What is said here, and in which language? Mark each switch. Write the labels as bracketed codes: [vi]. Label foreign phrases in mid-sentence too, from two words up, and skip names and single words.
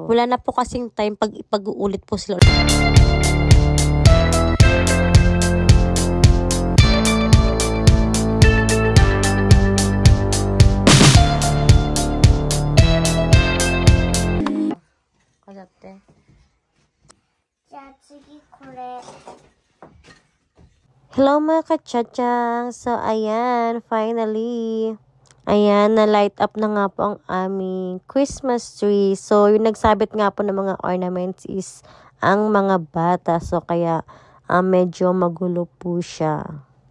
[tl] Wala na po kasing time pag-uulit po sila. Kasate. [ja] じゃあ次これ。 [tl] Hello mga kachachang! So, ayan, finally, Ayan, na-light up na nga po ang aming Christmas tree. So, yung nagsabit nga po ng mga ornaments is ang mga bata. So, kaya medyo magulo po siya.